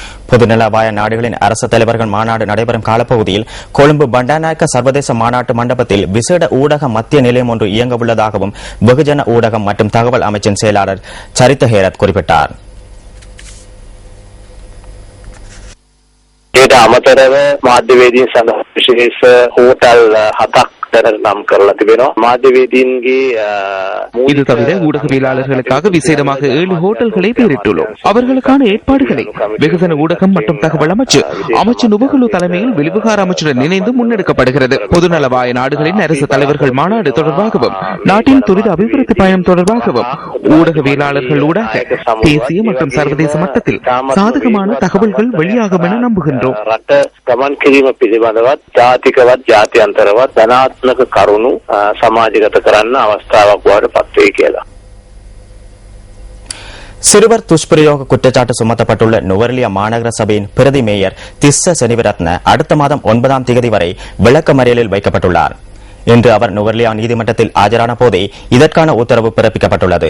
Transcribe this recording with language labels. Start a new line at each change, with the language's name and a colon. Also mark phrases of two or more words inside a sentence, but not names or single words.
Tamil: பொதுநலவாய நாடுகளின் அரசு தலைவர்கள் மாநாடு நடைபெறும் காலப்பகுதியில் கொழும்பு பண்டாநாயக்க சர்வதேச மாநாட்டு மண்டபத்தில் விசேட ஊடக மத்திய நிலையம் ஒன்று இயங்க உள்ளதாகவும் வெகுஜன ஊடகம் மற்றும் தகவல் அமைச்சின் செயலாளர் சரித்த ஹேரத் குறிப்பிட்டார்.
Sinhala: ඊට අමතරව මාධ්‍යවේදීන් සඳහා විශේෂ හෝටල් 7ක් නම් කරලා තිබෙනවා. මාධ්‍යවේදීන්ගේ
Tamil: இது தவிர ஊடகவியலாளர்களுக்காக விசேடமாக 7 ஹோட்டல்களை பெயரிட்டுள்ளோம். அவர்களுக்கான ஏற்பாடுகளை வெகுஜன ஊடகம் மற்றும் தகவல் அமைச்சு நுபகுலு தலைமையில் வெளிவிகார அமைச்சுடன் இணைந்து முன்னெடுக்கப்படுகிறது. பொதுநலவாய நாடுகளின் அரசு தலைவர்கள் மாநாடு தொடர்பாகவும் நாட்டின் துரித அபிவிருத்தி பயணம் தொடர்பாகவும் ஊடகவியலாளர்கள் ஊடாக தேசிய மற்றும் சர்வதேச மட்டத்தில் சாதகமான தகவல்கள் வெளியாகும் என நம்புகின்றோம்.
Sinhala: රට ගමන් කිරීම පිළිබඳවත් ජාතිකවත් ජාත්‍යන්තරවත් ධනාත්මක කරුණු සමාජගත කරන්න අවස්ථාවක් බවට පත් වේ කියලා.
Tamil: சிறுவர் துஷ்பிரயோக குற்றச்சாட்டு சுமத்தப்பட்டுள்ள நுவரெலியா மாநகர சபையின் பிரதி மேயர் திஸ்ஸ செனிவிரத்ன அடுத்த மாதம் 9ஆம் தேதி வரை விளக்கமறியலில் வைக்கப்பட்டுள்ளார். இன்று அவர் நுவரெலியா நீதிமன்றத்தில் ஆஜரான போதே இதற்கான உத்தரவு பிறப்பிக்கப்பட்டுள்ளது.